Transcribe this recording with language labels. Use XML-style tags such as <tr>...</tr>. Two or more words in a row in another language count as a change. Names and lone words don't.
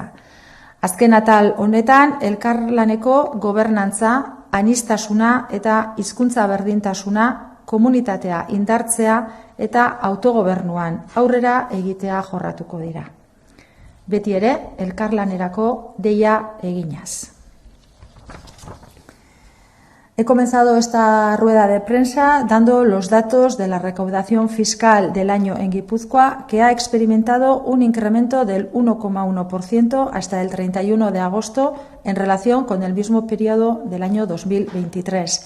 <eu>Azken atal honetan, elkarlaneko gobernantza, aniztasuna eta hizkuntza berdintasuna, komunitatea indartzea eta autogobernuan aurrera egitea jorratuko dira. Beti ere, elkarlanerako deia eginaz.</eu> <es>He comenzado esta rueda de prensa dando los datos de la recaudación fiscal del año en Guipúzcoa, que ha experimentado un incremento del 1,1% hasta el 31 de agosto en relación con el mismo periodo del año 2023.</es>